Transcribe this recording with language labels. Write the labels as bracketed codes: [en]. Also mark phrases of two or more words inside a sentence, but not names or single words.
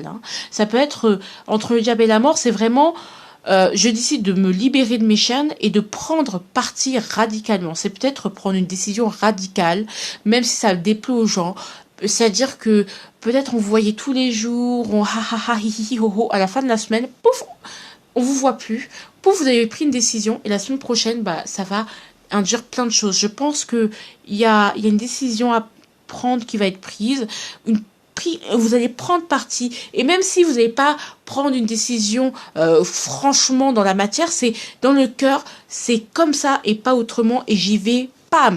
[fr] Hein. Ça peut être entre le diable et la mort, c'est vraiment je décide de me libérer de mes chaînes et de prendre parti radicalement. C'est peut-être prendre une décision radicale, même si ça déplaît aux gens. C'est-à-dire que peut-être on vous voyait tous les jours, on ha ha ha hi hi hi ho ho, à la fin de la semaine, pouf, on vous voit plus. Pouf, vous avez pris une décision et la semaine prochaine, bah ça va induire plein de choses. Je pense que il y a une décision à prendre qui va être prise, vous allez prendre parti, et même si vous n'allez pas prendre une décision franchement dans la matière, c'est dans le cœur, c'est comme ça et pas autrement, et j'y vais, pam.